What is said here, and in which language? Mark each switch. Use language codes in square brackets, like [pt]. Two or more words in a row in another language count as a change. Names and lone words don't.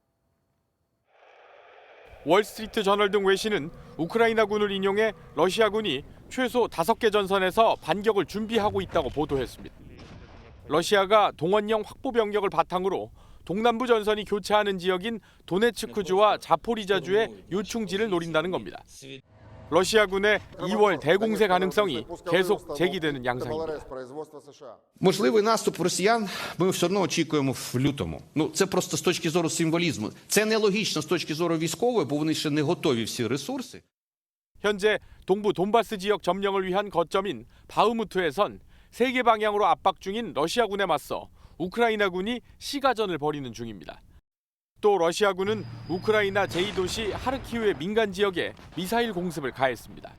[ko] 월스트리트 저널 등 외신은 우크라이나군을 인용해 러시아군이 최소 5개 전선에서 반격을 준비하고 있다고 보도했습니다. 러시아가 동원령 확보 병력을 바탕으로 동남부 전선이 교차하는 지역인 도네츠크주와 자포리자주의 요충지를 노린다는 겁니다. 러시아군의 2월 대공세 가능성이 계속 제기되는 양상입니다. [uk] Можливий наступ росіян ми все одно очікуємо в лютому. Це просто з точки зору символізму. Це нелогічно з точки зору військової, бо вони ще не готові всі ресурси. [ko] 현재 동부 돈바스 지역 점령을 위한 거점인 바흐무트에선 3개 방향으로 압박 중인 러시아군에 맞서 우크라이나군이 시가전을 벌이는 중입니다. 또 러시아군은 우크라이나 제2도시 하르키우의 민간 지역에 미사일 공습을 가했습니다.